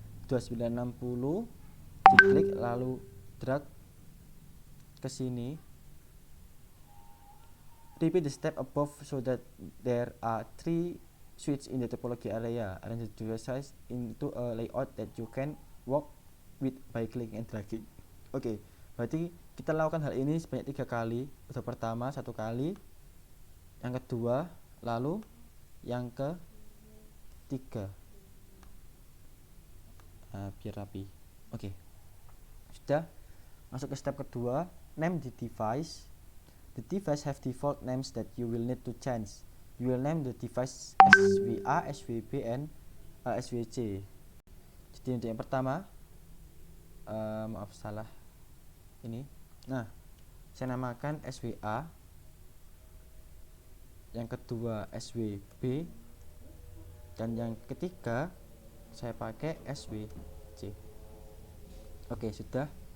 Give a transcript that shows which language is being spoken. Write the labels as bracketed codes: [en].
[id] 2960 diklik lalu drag ke sini. [en] Repeat the step above so that there are 3 switches in the topology area. Arrange the device into a layout that you can work with by clicking and dragging. [id] Oke, berarti kita lakukan hal ini sebanyak 3 kali. Untuk pertama 1 kali, yang kedua, lalu yang ketiga. Biar rapi. Oke, sudah. Masuk ke step kedua, name the device. [en] The device have default names that you will need to change. You will name the device SVA, SVB, and SVC. [id] Jadi untuk yang pertama, maaf salah ini. Nah, saya namakan SVA. Yang kedua SVB, dan yang ketiga saya pakai SVC. Oke, sudah.